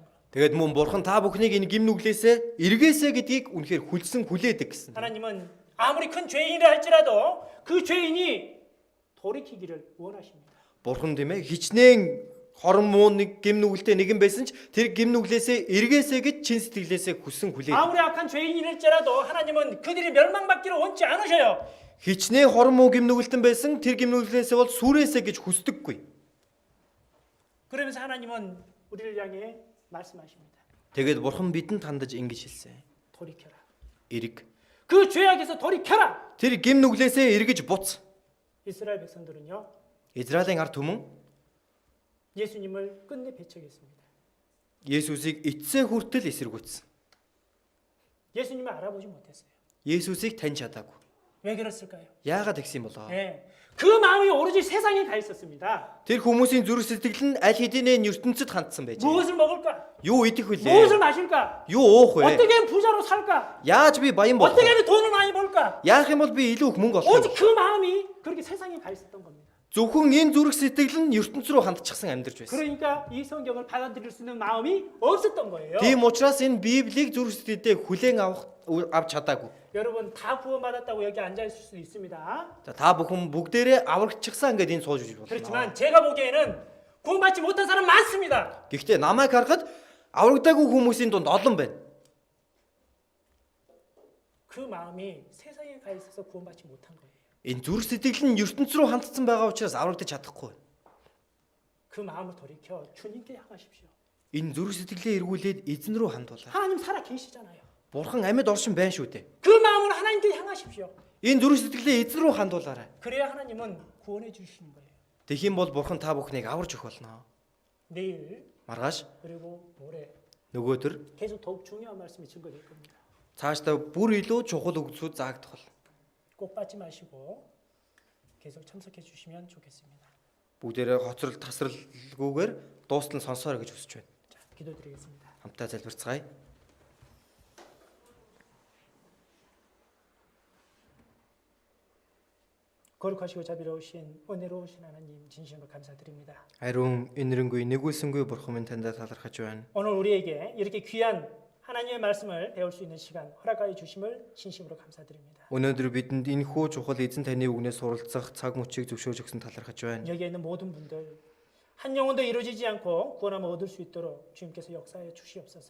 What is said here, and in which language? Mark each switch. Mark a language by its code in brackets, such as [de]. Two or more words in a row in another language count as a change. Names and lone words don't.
[mn] Тэгээд мөн Бурхан та бүхнийг энэ гим нүглээсээ эргээсэй гэдгийг үнэхээр хүлээдэг гэсэн. [ko] 하나님은 아무리 큰 죄인이라 할지라도 그 죄인이 돌이키기를 원하십니다. [mn] Бурхан тийм ээ хичнээн хорон муу нэг гим нүгэлтэй нэгэн байсан ч тэр гим нүглээсээ эргээсэй гэж чин сэтгэлээсээ хүлээдэг. [ko] 아무리 악한 죄인일지라도 하나님은 그들이 멸망받기를 원치 않으셔요. [mn] Хичнээн хорон муу гим нүгэлтэн байсан тэр гим нүглээсээ бол сүрээсэй гэж хүсдэггүй. [ko] 그러면서 하나님은 우리를 향해 말씀하십니다. [mn] Тэгээд Бурхан бидэнд хандаж ингэж хэлсэн. [ko] 돌이켜라. [mn] Эрэг. [ko] 그 죄악에서 돌이켜라. [mn] Тэр гим нүглээсээ эргэж буц. [ko] 이스라엘 백성들은요. [mn] Израилийн ард түмэн [ko] 예수님을 끝내 배척했습니다. [mn] Есүсийг эцсээ хүртэл эсэргүүцсэн. [ko] 예수님을 알아보지 못했어요. [mn] Есүсийг таньж чадаагүй. [ko] 왜 그랬을까요? [mn] Яагаад тэгсэн болоо? [ko] 네. 그 마음이 오로지 세상에 가 있었습니다. [mn] Тэр хүмүүсийн зүрх сэтгэл нь аль хэдийнэ ертөнцид хандсан байж. [ko] 무엇을 먹을까? [mn] Юу идэх вүлээ? [ko] 무엇을 마실까? [mn] Юу уух вэ? [ko] 어떻게 하면 부자로 살까? [mn] Яаж би баян болох [ko] 어떻게 [mn] вэ? [ko] 하면 돈을 많이 벌까? [mn] Яах юм бол би илүү их мөнгө олох [ko] 오직 [mn] вэ? [ko] 그 마음이 그렇게 세상에 가 있었던 겁니다. [mn] Зөвхөн энэ зүрх сэтгэл нь ертөнц рүү хандчихсан амьдарч байсан. [ko] 그러니까 이 성경을 받아들일 수 있는 마음이 없었던 거예요. [mn] Тийм учраас энэ Библийг зүрх сэтгэлдээ хүлээн авч чадаагүй. [ko] 여러분 다 구원받았다고 여기 앉아 있을 수도 있습니다. [mn] За та бүхэн бүгдээрээ аврагчихсан ингээд энэ сууж иж болно. [ko] 그렇지만 제가 보기에는 구원받지 못한 사람 많습니다. [mn] Гэхдээ намайг харахад аврагдаагүй хүмүүсийн дунд олон байна. [ko] 그 마음이 세상에 가 있어서 구원받지 못한 거예요. [mn] Энэ зүрх сэтгэл нь ертөнц рүү хандсан байгаа учраас аврагдаж чадахгүй. [ko] 그 마음을 돌이켜 주님께 향하십시오. [mn] Энэ зүрх сэтгэлээ эргүүлээд эзэн рүү хандуулаа. [ko] 하나님 살아 계시잖아요. [mn] Бурхан амьд оршин байна шүү дээ. [ko] 그 마음을 하나님께 향하십시오. [mn] Энэ зүрх сэтгэлээ эзэн рүү хандуулаарай. [ko] 그래야 하나님은 구원해 주시는 거예요. [mn] Тэгхийн бол Бурхан та бүхнийг аварж өгөх болно. [ko] 내일 [mn] Маргааш [ko] 그리고 모레 [mn] нөгөөдөр [ko] 계속 더욱 중요한 말씀이 증거될 겁니다. [mn] цаашдаа бүр илүү чухал үгсүүд заагдах бол [ko] 꼭 빠지 마시고 계속 참석해 주시면 좋겠습니다. [mn] бүгдээрээ хоцрол тасралгүйгээр дуустал сонсоорой гэж хүсэж байна. [ko] 자, 기도드리겠습니다. [mn] Хамтаа залбирцгаая. [ko] 거룩하시고 자비로우신 은혜로우신 하나님 진심으로 감사드립니다. [mn] Ариун энэрэнгүй нэгүүлсэнгүй Бурхан минь таньда талархаж байна. [ko] 오늘 우리에게 이렇게 귀한 하나님의 말씀을 배울 수 있는 시간 허락하여 주심을 진심으로 감사드립니다. [mn] Өнөөдөр бидэнд энэхүү чухал эзэн таны үгнээс суралцах цаг мөчийг зөвшөөрж өгсөн талархаж байна. [ko] 여기에 있는 모든 분들 한 영혼도 이루어지지 않고 구원함을 얻을 수 있도록 주님께서 역사하여 주시옵소서.